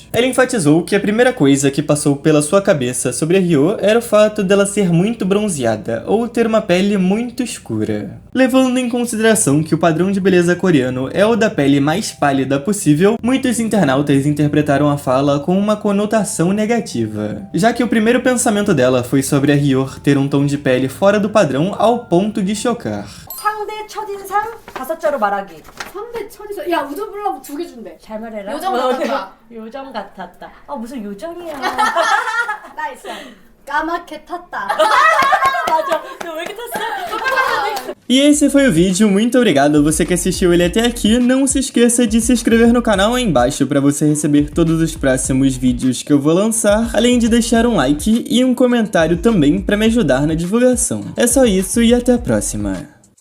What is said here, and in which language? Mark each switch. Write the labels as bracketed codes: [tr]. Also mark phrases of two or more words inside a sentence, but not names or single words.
[pt] Ela enfatizou que a primeira coisa que passou pela sua cabeça sobre a Hyo era o fato dela ser muito bronzeada ou ter uma pele muito escura. Levando em consideração que o padrão de beleza coreano é o da pele mais pálida possível, muitos internautas interpretaram a fala com uma conotação negativa, já que o primeiro pensamento dela foi sobre a Hyo ter um tom de pele fora do padrão ao ponto de chocar. [ko] 상대 첫인상 5자로 말하기. 상대 첫인상. 야 우드 블럭 2개 준대. 잘 말해라. 요정 같았다. 요정 같았다. 무슨 요정이야. 나이스. 까맣게 탔다. 맞아. 너 왜 이렇게 탔어? [pt] E esse foi o vídeo, muito obrigado a você que assistiu ele até aqui. Não se esqueça de se inscrever no canal aí embaixo para você receber todos os próximos vídeos que eu vou lançar, além de deixar um like e um comentário também para me ajudar na divulgação. É só isso e até a próxima.